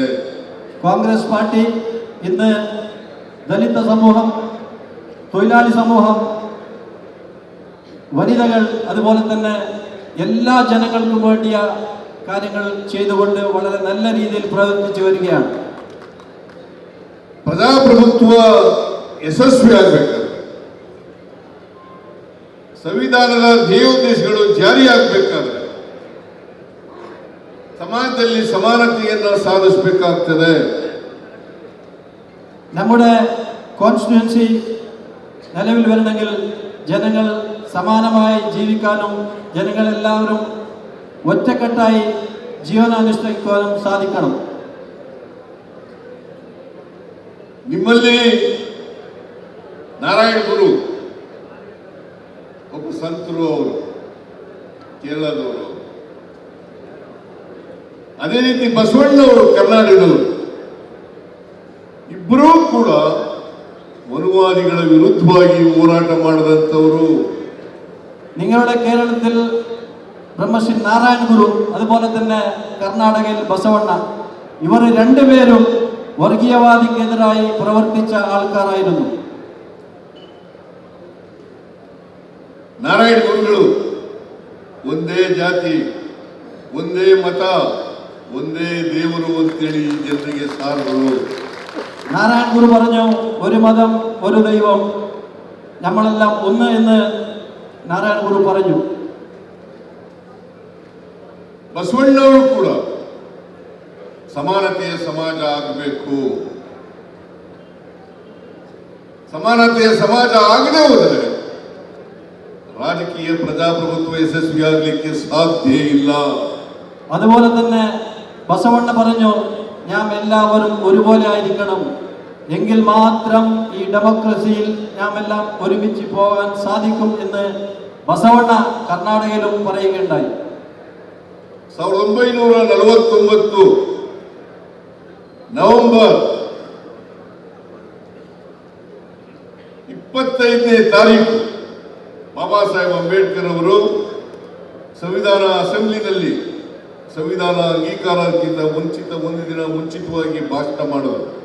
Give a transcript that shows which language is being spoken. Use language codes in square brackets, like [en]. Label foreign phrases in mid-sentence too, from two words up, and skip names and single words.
[ml] കോൺഗ്രസ് പാർട്ടി ഇന്ന് ദലിത സമൂഹം, തൊഴിലാളി സമൂഹം, വനിതകൾ, അതുപോലെ തന്നെ എല്ലാ ജനങ്ങൾക്കും വേണ്ടിയ കാര്യങ്ങൾ ചെയ്തുകൊണ്ട് വളരെ നല്ല രീതിയിൽ പ്രവർത്തിച്ചു വരികയാണ്. [kn] ಪ್ರಜಾಪ್ರಭುತ್ವ ಯಶಸ್ವಿಯಾಗಬೇಕಾದ್ರೆ, ಸಂವಿಧಾನದ ಧ್ಯೇಯೋದ್ದೇಶಗಳು ಜಾರಿಯಾಗಬೇಕಾದ್ರೆ [ml] സമാജത്തിൽ സമാനതയെന്ന് സാധിപ്പിക്കാത്തത്. നമ്മുടെ കോൺസ്റ്റിറ്റ്യുവൻസി നിലവിൽ വരണമെങ്കിൽ ജനങ്ങൾ സമാനമായി ജീവിക്കാനും ജനങ്ങളെല്ലാവരും ഒറ്റക്കെട്ടായി ജീവനാനുഷ്ഠിക്കാനും സാധിക്കണം. [kn] ನಿಮ್ಮಲ್ಲಿ ನಾರಾಯಣ ಗುರು ಒಬ್ಬ ಸಂತರು, ಅವರು ಕೇರಳದವರು. ಅದೇ ರೀತಿ ಬಸವಣ್ಣವರು ಕರ್ನಾಟಕದವರು. ಇಬ್ಬರೂ ಕೂಡ ಮನುವಾದಿಗಳ ವಿರುದ್ಧವಾಗಿ ಹೋರಾಟ ಮಾಡಿದಂಥವರು. [ml] നിങ്ങളുടെ കേരളത്തിൽ ബ്രഹ്മശ്രീ നാരായണ ഗുരു, അതുപോലെ തന്നെ കർണാടകയിൽ ബസവണ്ണ, ഇവർ 2 പേരും വർഗീയവാദിക്കെതിരായി പ്രവർത്തിച്ച ആൾക്കാരായിരുന്നു. [kn] ನಾರಾಯಣ ಗುರುಗಳು ಒಂದೇ ಜಾತಿ, ಒಂದೇ ಮತ, ಒಂದೇ ದೇವರು ಅಂತೇಳಿ ಜನರಿಗೆ ಸಾರರು. [ml] നാരായണ ഗുരു പറഞ്ഞു, ഒരു മതം, ഒരു ദൈവം, നമ്മളെല്ലാം ഒന്ന് എന്ന് ನಾರಾಯಣ ಗುರು പറഞ്ഞു. [kn] ಬಸವಣ್ಣವರು ಕೂಡ ಸಮಾನತೆಯ ಸಮಾಜ ಆಗಬೇಕು. ಸಮಾನತೆಯ ಸಮಾಜ ಆಗದೆ ಹೋದರೆ ರಾಜಕೀಯ ಪ್ರಜಾಪ್ರಭುತ್ವ ಯಶಸ್ವಿಯಾಗಲಿಕ್ಕೆ ಸಾಧ್ಯ ಇಲ್ಲ. [ml] അതുപോലെ തന്നെ ബസവണ്ണ പറഞ്ഞു, നാം എല്ലാവരും ഒരുപോലെ ആയിരിക്കണം, എങ്കിൽ മാത്രം ഈ ഡെമോക്രസിയിൽ നാം എല്ലാം ഒരുമിച്ച് പോകാൻ സാധിക്കും എന്ന് ബസവണ്ണ കർണാടകയിലും പറയുകയുണ്ടായി. [kn] 1949 ನವೆಂಬರ್ 25ನೇ ತಾರೀಕು ಬಾಬಾ ಸಾಹೇಬ್ ಅಂಬೇಡ್ಕರ್ ಅವರು ಸಂವಿಧಾನ ಅಸೆಂಬ್ಲಿನಲ್ಲಿ ಸಂವಿಧಾನ ಅಂಗೀಕಾರಕ್ಕಿಂತ ಒಂದು ದಿನ ಮುಂಚಿತವಾಗಿ ಭಾಷಣ ಮಾಡಿದರು.